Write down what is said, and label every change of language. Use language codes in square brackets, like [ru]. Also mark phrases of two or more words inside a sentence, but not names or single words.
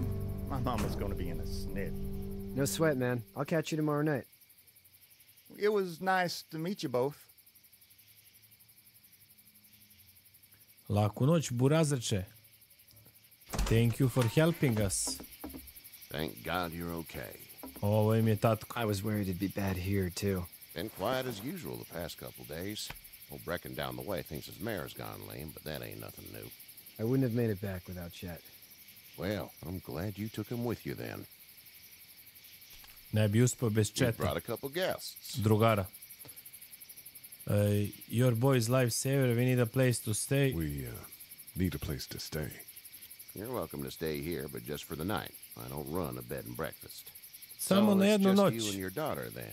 [en] My mama's gonna be in a snit. No sweat, man. I'll catch you tomorrow night. It was nice to meet you both. [hr] Laku noć, burazrče. [en] Thank you for helping us. Thank God you're okay. [hr] Ovo im je tatko. [en] I was worried it'd be bad here, too. Been quiet as usual the past couple days. Old Brecken down the way thinks his mare's gone lame, but that ain't nothing new. I wouldn't have made it back without Chet. Well, I'm glad you took him with you then. [hr] Ne bi uspio bez [en] You [hr] Cheta. [en] brought a couple guests. [hr] Drugara. [en] Your boy's lifesaver, we need a place to stay. We need a place to stay. You're welcome to stay here, but just for the night. I don't run a bed and breakfast. [hr] Samo [en] so [hr] na [en] it's [hr] jednu [en] just [hr] noć. [en] you and your daughter then.